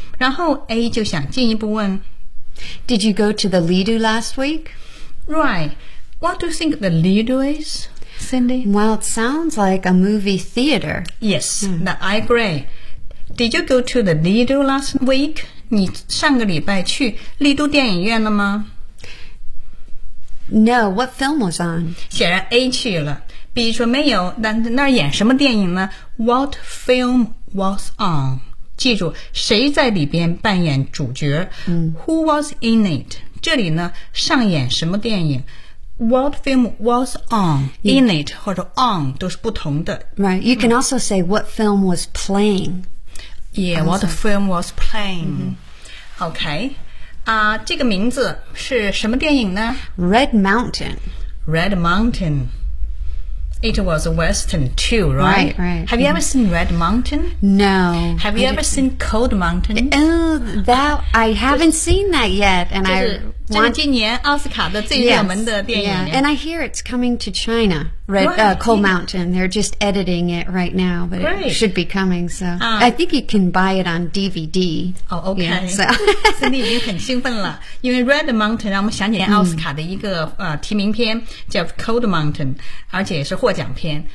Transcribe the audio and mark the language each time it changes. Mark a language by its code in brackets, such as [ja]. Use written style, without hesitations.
[zh] 然后 A 就想进一步问， [en] Did you go to the Lido last week? Right, what do you think the Lido is, Cindy? Well, it sounds like a movie theater. Yes, I agreeDid you go to the Lido last week? [zh] 你上个礼拜去丽都电影院了吗？ [en] No, what film was on? [zh] 显然 A 去了。 B 说没有，那那演什么电影呢？ [en] What film was on? [zh] 记住，谁在里边扮演主角？ [en] Who was in it? [zh] 这里呢，上演什么电影？ [en] What film was on? In it 或者 on [zh] 都是不同的。 [en] Right, you can also say what film was playing. Yeah, what the film was playing. Okay. [zh] 这个名字是什么电影呢? [en] Red Mountain. Red Mountain. It was a Western too, right? Right, right. Have you ever seen Red Mountain? No. Have you ever seen Cold Mountain? I haven't seen that yet. And [zh] 今年奥斯卡的最热门的电影。 [en] Yeah, and I hear it's coming to China. Cold Mountain. They're just editing it right now, but it should be coming. So I think you can buy it on DVD. Oh, okay. Yeah, so [zh] Cindy 已经很兴奋了，因为 Red Mountain 让我们想起奥斯卡的一个提名片叫 Cold Mountain， 而且也是获奖片。